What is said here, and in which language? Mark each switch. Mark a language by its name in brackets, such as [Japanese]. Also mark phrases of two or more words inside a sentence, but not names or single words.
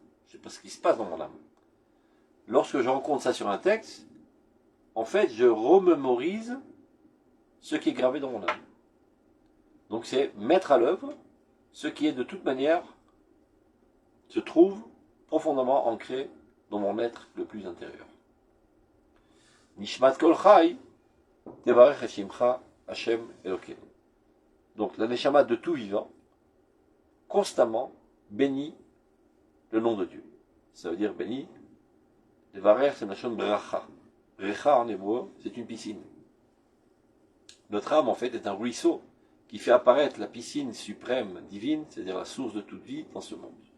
[French] Je ne sais pas ce qui se passe dans mon âme. Lorsque je rencontre ça sur un texte, en fait, je remémorise ce qui est gravé dans mon âme. Donc c'est mettre à l'œuvre ce qui est de toute manière se trouve profondément ancré dans mon être le plus intérieur. [Hebrew] נשמת כל חי תברך את שמך השם אלוקינו. [French] Donc la neshama de tout vivant constamment bénit le nom de Dieu. Ça veut dire béni. Tevarech c'est [Hebrew] לשון ברכה. [French] Bracha en hébreu c'est une piscine. Notre âme en fait est un ruisseau qui fait apparaître la piscine suprême divine, c'est-à-dire la source de toute vie dans ce monde.